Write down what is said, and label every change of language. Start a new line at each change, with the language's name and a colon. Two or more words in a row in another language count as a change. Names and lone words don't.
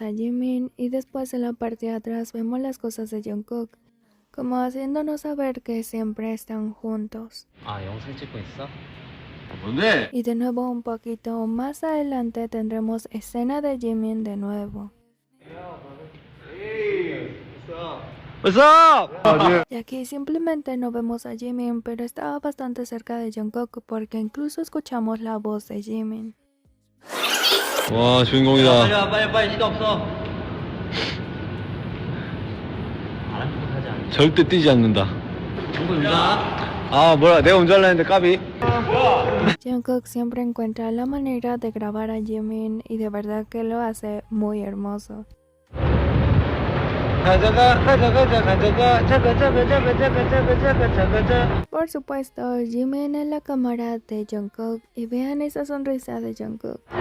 Spanish: a Jimin y después en la parte de atrás vemos las cosas de Jungkook, como haciéndonos saber que siempre están juntos.
Korean: 아 영상 찍고 있어? 뭔데?
Spanish: Y de nuevo un poquito más adelante tendremos escena de Jimin de nuevo.
English: What's up?
Spanish: Y aquí simplemente no vemos a Jimin, pero estaba bastante cerca de Jungkook porque incluso escuchamos la voz de Jimin.
Korean: 와 주인공이다. 빨리 시간 없어. 절대 뛰지 않는다. 정보 유자. 아 뭐야 내가 운전하려 했는데 까비.
Spanish: Jungkook siempre encuentra la manera de grabar a Jimin y de verdad que lo hace muy hermoso. Por supuesto, Jimin en la cámara de Jungkook y vean esa sonrisa de Jungkook.